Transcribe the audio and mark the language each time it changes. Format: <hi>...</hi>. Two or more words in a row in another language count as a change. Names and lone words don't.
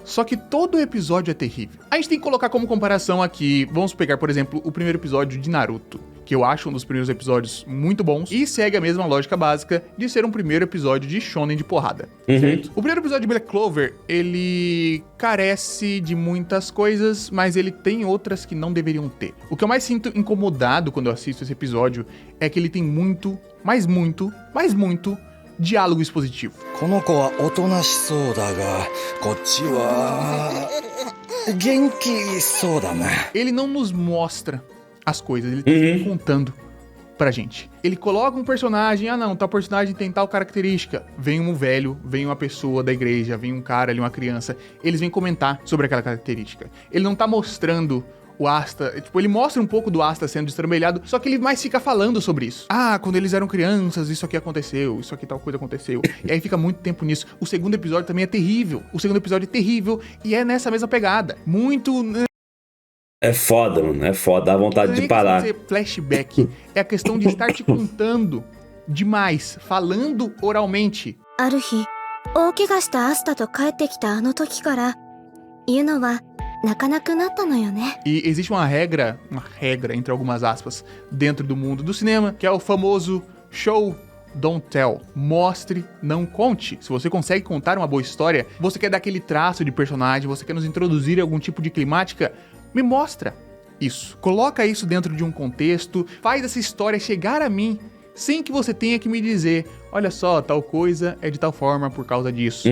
<pt>Só que todo episódio é terrível. A gente tem que colocar como comparação aqui, vamos pegar, por exemplo, o primeiro episódio de Naruto, que eu acho um dos primeiros episódios muito bons, e segue a mesma lógica básica de ser um primeiro episódio de shonen de porrada, certo? O primeiro episódio de Black Clover, ele carece de muitas coisas, mas ele tem outras que não deveriam ter. O que eu mais sinto incomodado quando eu assisto esse episódio é que ele tem muito, mas muito, mas muito diálogo expositivo.</pt> <ja>この子はおとなしそうだが、こっちは元気そうだな。</ja> <pt>Ele não nos mostra as coisas, ele tá sempre contando pra gente. Ele coloca um personagem, tal personagem tem tal característica. Vem um velho, vem uma pessoa da igreja, vem um cara ali, uma criança. Eles vêm comentar sobre aquela característica. Ele não tá mostrando o Asta, tipo, ele mostra um pouco do Asta sendo destrambelhado, só que ele mais fica falando sobre isso. Ah, quando eles eram crianças, isso aqui aconteceu, isso aqui tal coisa aconteceu. E aí fica muito tempo nisso. O segundo episódio também é terrível. O segundo episódio é terrível e é nessa mesma pegada. Muito... É foda, mano. É foda. Dá vontade de parar. Dizer flashback. É a questão de estar te contando demais, falando oralmente.</pt> <ja>ある日、大怪我したアスタと帰ってきたあの時から、ユノは泣かなくなったのよね。</ja> <pt>E existe uma regra entre algumas aspas, dentro do mundo do cinema, que é o famoso</pt> <en>show don't tell.</en> <pt>Mostre, não conte. Se você consegue contar uma boa história, você quer dar aquele traço de personagem, você quer nos introduzir algum tipo de climática, me mostra isso. Coloca isso dentro de um contexto, faz essa história chegar a mim, sem que você tenha que me dizer, olha só, tal coisa é de tal forma por causa disso.</pt>